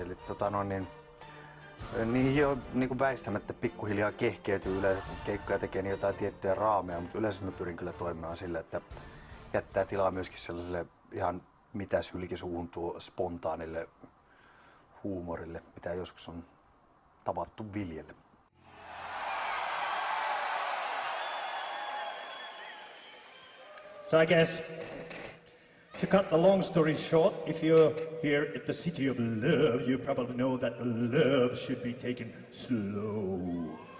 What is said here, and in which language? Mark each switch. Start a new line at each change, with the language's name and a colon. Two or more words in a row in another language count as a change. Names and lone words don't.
Finnish: Eli niihin jo niin kuin väistämättä pikkuhiljaa kehkeytyy yleensä, kun keikkoja tekee niin jotain tiettyjä raameja, mutta yleensä mä pyrin kyllä toimimaan sillä, että jättää tilaa myöskin sellaiselle ihan mitäs hylkisuuhun tuo spontaanille huumorille, mitä joskus on tavattu viljellä.
English: So I guess, to cut the long story short, if you're here at the City of Love, you probably know that the love should be taken slow.